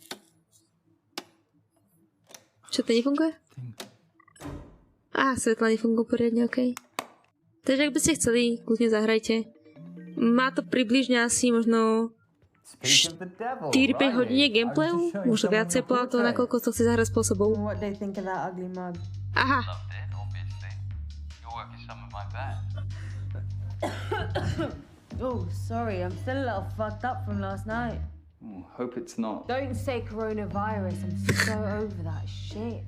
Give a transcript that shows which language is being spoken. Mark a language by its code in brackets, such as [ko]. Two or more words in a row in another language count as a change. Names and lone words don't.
[sk] Čo to nefunguje? svetla nefungujú poriadne, okej. Takže ak by ste chceli, kľudne zahrajte. Má to približne asi možno 4-5 hodín gameplayu, možno viacej podľa toho, nakoľko to chce zahrať spôsobov. Aha. [en] Oh, sorry, I'm still a little fucked up from last night. Oh, hope it's not. Don't say coronavirus, I'm so over that shit.